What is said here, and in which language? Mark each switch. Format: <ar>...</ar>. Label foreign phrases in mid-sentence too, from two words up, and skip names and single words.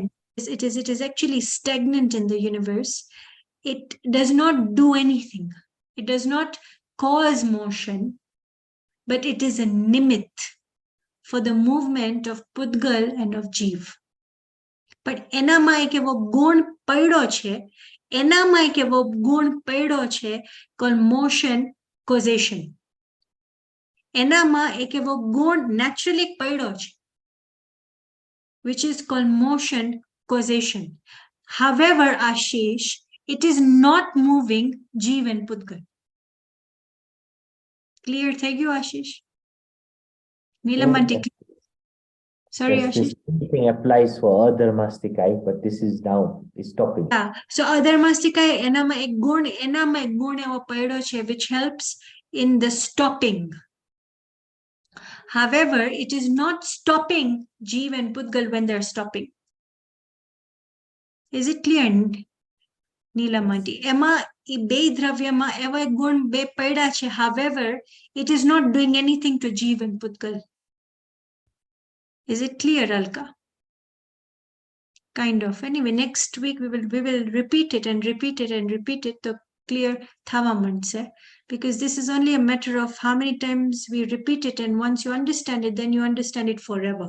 <en>It is actually stagnant in the universe. It does not do anything. It does not cause motion, but it is a nimit for the movement of Pudgal and of Jeev.</en> <gu>But એનામાં એક એવો ગુણ પડ્યો છે</gu> <en>called motion causation.</en> <gu>એનામાં એક એવો ગુણ naturally પડ્યો છે,</gu> <en>which is called motion causation. However, Ashish, it is not moving Jeev and Pudgal.</en> <gu>Clear થઈ ગયું Ashish? Neelamanti.</gu> <en>Sorry, Yes, Ashish. this same thing applies for other mastikai, but this is down, is stopping.</en> <gu>Yeah. So adharmastika એનામાં એક ગુણ એવો પડ્યો છે</gu> <en>which helps in the stopping. However, it is not stopping Jeev and Pudgal when they're stopping. Is it clear, Neelamanti?</en> <gu>એમાં એ બે દ્રવ્યમાં એવા ગુણ બે પડ્યા છે.</gu> <en>However, it is not doing anything to Jeev and Pudgal. Is it clear, Alka? kind of. Anyway, next week we will repeat it and repeat it and repeat it to clear</en> <gu>થવા માંડશે,</gu> <en>because this is only a matter of how many times we repeat it, and once you understand it, then you understand it forever.</en>